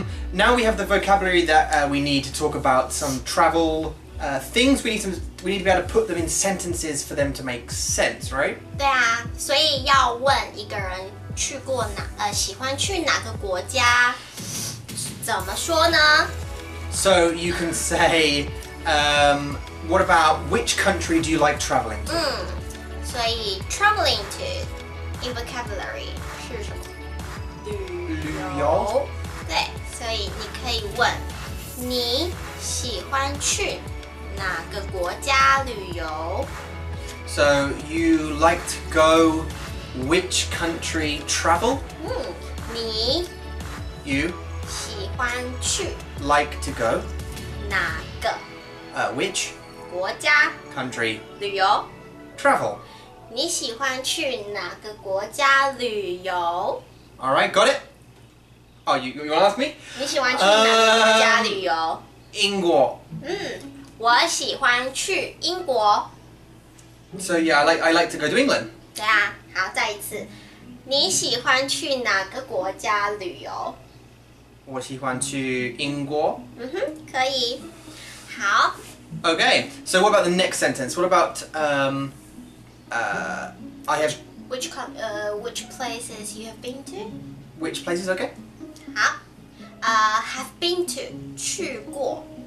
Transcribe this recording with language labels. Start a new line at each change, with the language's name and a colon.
English: Now we have the vocabulary that we need to talk about some travel things. We need to be able to put them in sentences for them to make sense, right?
Chinese: 对啊，所以要问一个人去过喜欢去哪个国家，怎么说呢？
English: So you can say, what about which country do you like traveling to?
Chinese: 所以
English: traveling to in vocabulary
Chinese: 是什么？旅游。对，所以你可以问你喜欢去哪个国家旅游？
English: So you like to go which country travel?
Chinese: 你
English: You
Chinese: 喜欢去
English: like to go
Chinese: 哪个
English: which
Chinese: 国家
English: country
Chinese: 旅游？
English: travel?
Chinese: 你喜欢去哪个国家旅游？
English: All right, got it? Oh, you want to ask me?
Chinese: 你喜欢去哪个国家旅游？英国. 我喜欢去英国。
English: So yeah, I like to go to England.
Chinese: 对啊，好，再一次，你喜欢去哪个国家旅游？我喜欢去英国. 可以。好，
English: Okay, so what about the next sentence? What about I have which places you have been to？ which places? Okay.
Chinese: 好，
English: have been to
Chinese: 去过。